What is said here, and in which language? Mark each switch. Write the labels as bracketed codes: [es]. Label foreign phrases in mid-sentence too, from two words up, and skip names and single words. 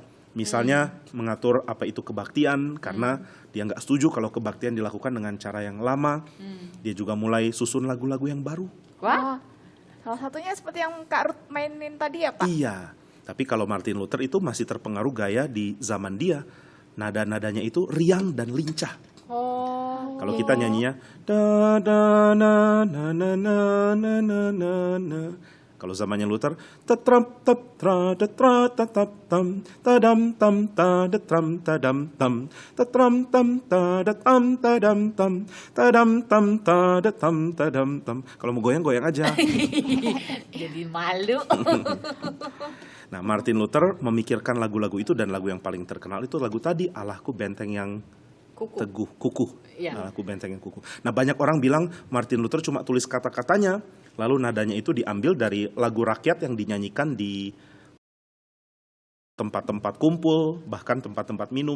[id] Misalnya mengatur apa itu kebaktian, karena dia gak setuju kalau kebaktian dilakukan dengan cara yang lama. Dia juga mulai susun lagu-lagu yang baru. Wah. Salah satunya seperti yang Kak Ruth mainin tadi ya Pak? Iya, tapi kalau Martin Luther itu masih terpengaruh gaya di zaman dia. Nada-nadanya itu riang dan lincah. Oh. Kalau kita nyanyinya da da na na na na na na na na. Kalau zamannya Luther tatram tap tra tra tatap tam tadam tam tadam tadam tam tatram tam tadam tadam tam tadam tam tadam tadam tam. Kalau mau goyang aja. Jadi malu. Nah, Martin Luther memikirkan lagu-lagu itu dan lagu yang paling terkenal itu lagu tadi, Allahku benteng yang kukuh. Iya. Allahku benteng yang kukuh. Nah, banyak orang bilang Martin Luther cuma tulis kata-katanya, lalu nadanya itu diambil dari lagu rakyat yang dinyanyikan di tempat-tempat kumpul, bahkan tempat-tempat minum.